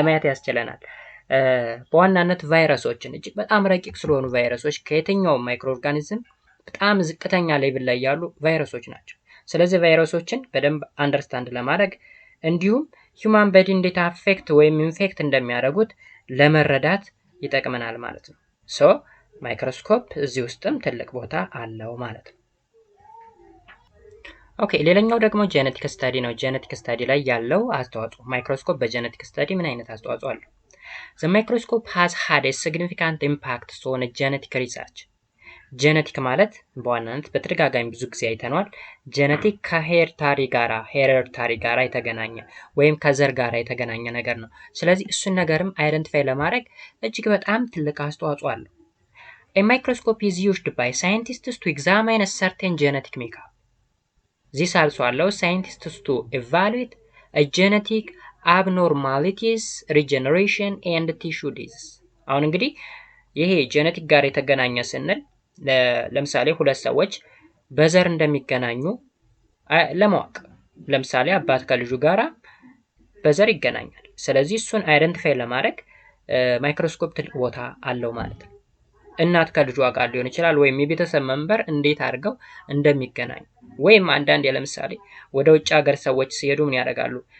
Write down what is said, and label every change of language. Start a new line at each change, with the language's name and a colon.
Amharic: ያስችለናል። በዋናነት ቫይረሶችን እጅግ በጣም ረቂቅ ስለሆኑ ቫይረሶች ከየትኛውም ማይክሮ ኦርጋኒዝም በጣም ዝቅተኛ ሌቭል ላይ ያሉ ቫይረሶች ናቸው። ስለዚህ ቫይረሶችን በደንብ አንደርስታንድ ለማድረግ እንዲሁም ሂውማን ቦዲ እንዴት አፌክት ወይም ኢንፌክት እንደሚያደርጉት ለመረዳት ይጠቅመናል ማለት ነው። ሶ ማይክሮስኮፕ እዚህ ውስጥም ትልቅ ቦታ አለው ማለት ነው። ኦኬ ሌላኛው ደግሞ ጄኔቲክ ስታዲ ነው። ጄኔቲክ ስታዲ ላይ ያለው አስተዋጽኦ ማይክሮስኮፕ በጄኔቲክ ስታዲ ምን አይነት አስተዋጽኦ አለው?
English: The microscope has had a significant impact on genetic research.
Amharic: ጄኔቲክ ማለት በዋናነት በተደጋጋሚ ብዙ ጊዜ አይተነዋል። ጄኔቲክ ከሄሬዲታሪ ጋራ የተገናኘ ወይም ከዘር ጋራ የተገናኘ ነገር ነው። ስለዚህ እሱን ነገርም አይደንቲፋይ ለማድረግ እጅግ በጣም ትልቅ አስተዋጽኦ አለው።
English: A microscope is used by scientists to examine a certain genetic makeup. This also allows scientists to evaluate a genetic abnormalities, regeneration and tissue disease.
Amharic: አሁን እንግዲህ ይሄ ጄኔቲክ ጋር የተገናኘ ስንል ለምሳሌ ሁለት ሰዎች በዘር እንደሚገናኙ ለማወቅ ለምሳሌ አባት ከልጁ ጋራ በዘር ይገናኛል። ስለዚህ እሱን አይደንቲፋይ ለማድረግ ማይክሮስኮፕ ትልቅ ቦታ አለው ማለት ነው። እናት ከልጇ ጋር ሊሆን ይችላል ወይም የቤተሰብ መንበር እንዴት አድርገው እንደሚገናኙ ወይም አንዳንድ ለምሳሌ ወደ ውጭ ሀገር ሰዎች ሲሄዱ ምን ያደርጋሉ?